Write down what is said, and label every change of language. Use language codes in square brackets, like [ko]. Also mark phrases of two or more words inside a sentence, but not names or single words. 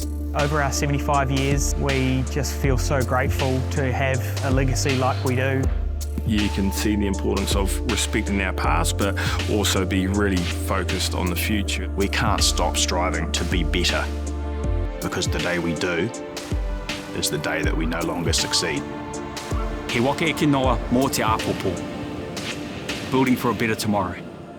[en] Over our 75 years, we just feel so grateful to have a legacy like we do. You can see the importance of respecting our past, but also be really focused on the future. We can't stop striving to be better, because the day we do is the day that we no longer succeed. [mi] He waka eke noa mō te āpopo. [en] Building for a better tomorrow.